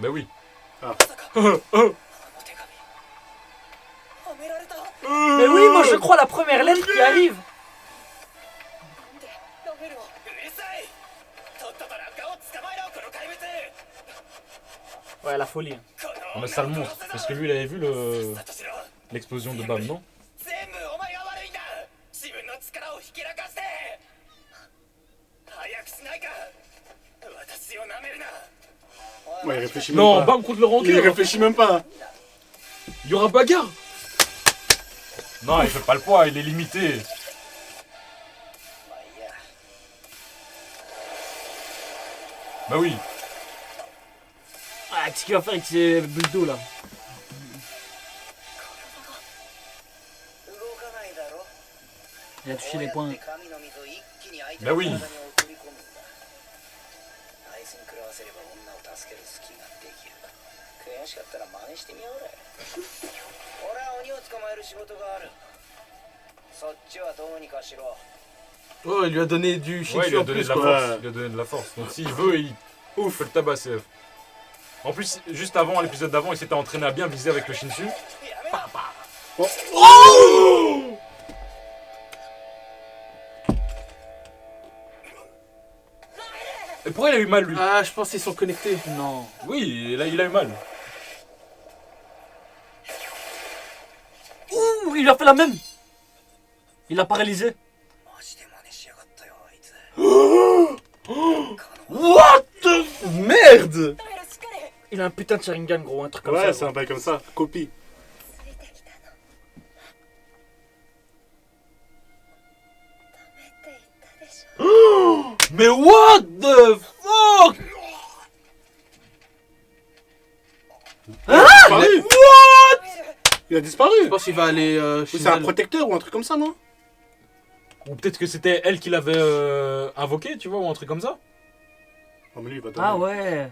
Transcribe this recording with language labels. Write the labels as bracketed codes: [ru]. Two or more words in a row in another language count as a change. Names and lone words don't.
[fr] Bah oui. [ja] まさかあの手紙はめられた [fr] Mais oui, moi je crois la première lettre qui arrive. [ja] なんでラフェルをうるさいとっととラッカを捕まえろこの怪物 [fr] Ouais, la folie. Hein. [ja] こ Ah の [fr] mais ça le montre, parce que lui il avait vu [ja] さっとしろ [fr] l'explosion de Bam, non? [ja] 全部お前が悪いんだ自分の力をひけらかして早くしないか私を舐めるな [fr] Ouais, il réfléchit même Non, pas. Bam contre le Il rancœur. réfléchit même pas. Il y aura bagarre. Non, il fait pas le poids, il est limité. [ja] まあいいや [fr] Bah oui. Ah, qu'est-ce qu'il va faire avec ses bulles d'eau là? [ja] 動かないだろ [fr] Il a touché les points. [ja] 神の水を一気に相手 [fr] Bah [ja] の [fr] oui. [ja] 体に送り込むんだあいつに食らわせれば女を助ける隙ができる悔しかったら真似してみようれ俺は鬼を捕まえる仕事があるそっちはどうにかしろ [fr] Oh, il lui a donné du Ouais, il Shinsu lui a en donné plus de la quoi. force. Il lui a donné de la force. Donc s'il veut, il peut le tabasser. En plus, juste avant, l'épisode d'avant, il s'était entraîné à bien viser avec le Shinsu. [ja] やめろ [fr] Et pourquoi il a eu mal lui? Ah, je pense qu'ils sont connectés. Non. Oui, là il a eu mal. Ouh, il a fait la même. Il l'a paralysé. [ja] マジで真似しやがったよあいつ [en] What the [fr] merde! Il a un putain de Sharingan, gros, un truc comme Ouais, ça. c'est un bail comme ça. Copie. [ja] ついてきたのダメって言ったでしょ [fr] Mais [en] what the fuck? [fr] Disparu. Il a disparu. Je pense qu'il va aller Ou chez c'est un elle. protecteur ou un truc comme ça, non? Ou peut-être que c'était elle qui l'avait invoqué, tu vois, ou un truc comme ça. Oh, mais lui, il va donner. Ah ouais.